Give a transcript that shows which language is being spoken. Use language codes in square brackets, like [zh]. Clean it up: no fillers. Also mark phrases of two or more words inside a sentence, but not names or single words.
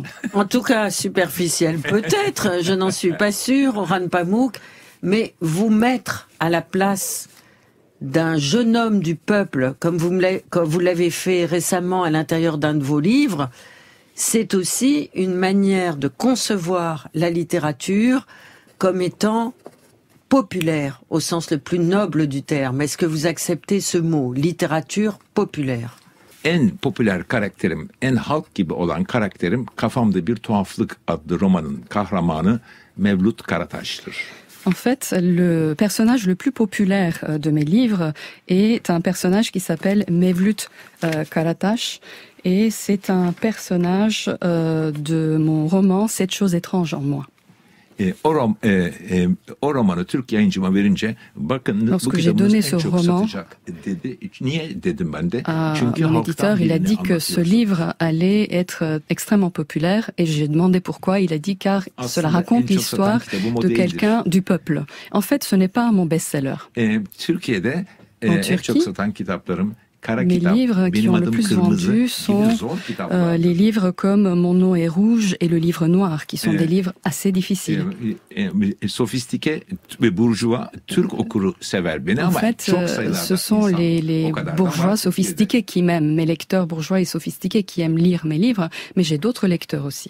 [fr] En tout cas, superficiel peut-être, je n'en suis pas sûre, Orhan Pamuk, mais vous mettre à la place d'un jeune homme du peuple, comme vous l'avez fait récemment à l'intérieur d'un de vos livres, c'est aussi une manière de concevoir la littérature comme étant populaire, au sens le plus noble du terme. Est-ce que vous acceptez ce mot, littérature populaire? [tr] En popüler karakterim, en halk gibi olan karakterim Kafamda Bir Tuhaflık adlı romanın kahramanı Mevlut Karataş'tır. [fr] En fait, le personnage le plus populaire de mes livres est un personnage qui s'appelle Mevlut Karataş, et c'est un personnage de mon roman Sept choses étranges en moi. [tr] O romanı Türk yayıncıma verince bakın bu kitabınız en çok satacak dedi. Niye dedim ben de? [fr] Çünkü mon éditeur, il a dit que ce livre allait être extrêmement populaire, et j'ai demandé pourquoi. Il a dit car cela raconte l'histoire de quelqu'un du peuple. En fait, ce n'est pas mon best-seller. [tr] Türkiye'de en çok satan kitaplarım. [fr] Mes livres qui ont le plus vendu sont les livres comme Mon nom est rouge et le livre noir, qui sont des livres assez difficiles. En fait, ce sont les bourgeois sophistiqués qui m'aiment, mes lecteurs bourgeois et sophistiqués qui aiment lire mes livres, mais j'ai d'autres lecteurs aussi.